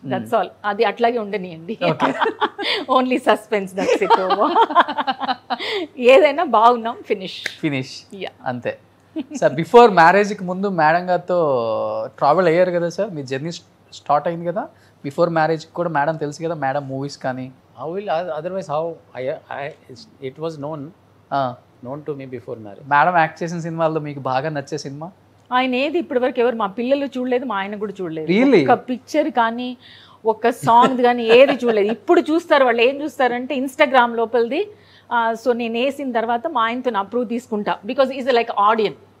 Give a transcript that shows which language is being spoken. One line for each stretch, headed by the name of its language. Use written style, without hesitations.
English: That's all.
Telugu: అది అట్లాగే ఉండనియండి.
English: Only suspense, that's it.
Telugu: ఏదైనా బాగున్నాం, ఫినిష్. యా అంతే సార్. బిఫోర్ మ్యారేజ్కి ముందు మేడం గారితో ట్రావెల్ అయ్యారు కదా సార్, మీ జర్నీ స్టార్ట్ అయింది కదా. బిఫోర్ మ్యారేజ్కి కూడా మేడం తెలుసు కదా, మేడం మూవీస్ కానీ.
English: How will otherwise how it was known to me before marriage.
Telugu: Madam act చేసిన సినిమాల్లో మీకు బాగా నచ్చే సినిమా? ఆయన ఏది ఇప్పటి వరకు ఎవరు మా పిల్లలు చూడలేదు, మా ఆయన కూడా చూడలేదు.
English: Really?
Telugu: ఒక పిక్చర్ కానీ ఒక సాంగ్ కానీ ఏది చూడలేదు. ఇప్పుడు చూస్తారు వాళ్ళు. ఏం చూస్తారంటే ఇన్స్టాగ్రామ్ లోపలిది. సో నేను వేసిన తర్వాత మా ఆయనతో అప్రూవ్ తీసుకుంటా,
English: Because is like audience.